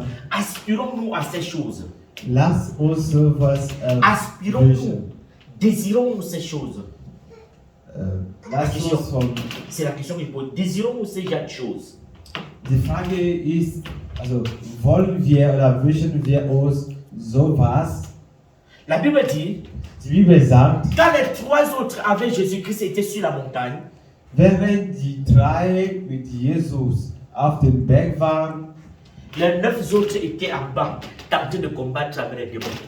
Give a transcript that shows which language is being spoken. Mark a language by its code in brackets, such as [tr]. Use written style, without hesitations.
[fr] aspirons-nous à ces choses. [de] lass uns sowas [fr] Aspirons-nous, [de] wünschen. [fr] désirons-nous ces choses. [de] Lass uns von. [fr] C'est la question que je pose. Désirons-nous ces choses? [de] Die Frage ist, also wollen wir oder wünschen wir uns sowas? [fr] La Bible dit, [de] Die Bibel sagt, [fr] quand les 3 autres avec Jésus-Christ étaient sur la montagne, [de] während die 3 mit Jesus auf dem Berg waren, [fr] les 9 autres étaient en bas, tentés de combattre avec les démons.